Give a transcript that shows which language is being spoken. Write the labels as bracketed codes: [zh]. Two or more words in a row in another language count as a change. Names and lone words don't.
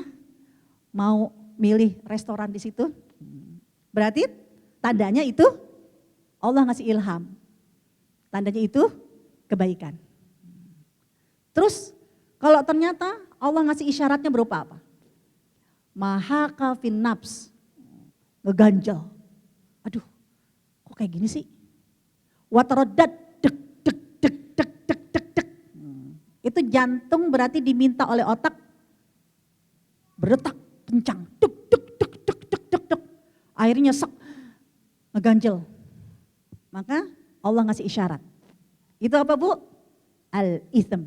[id] Mau milih restoran di situ. Berarti tandanya itu Allah ngasih ilham. Tandanya itu kebaikan. Terus kalau ternyata Allah ngasih isyaratnya berupa apa? [ar] ما حاك في النفس, [id] ngeganjal. Aduh, kok kayak gini sih? Watarodat, dek, dek, dek, dek, dek, dek, dek. Itu jantung berarti diminta oleh otak berdetak kencang, dek, dek, dek, dek, dek, dek, dek. Akhirnya nyesek, ngeganjel. Maka Allah ngasih isyarat. Itu apa Bu? Al-ithm.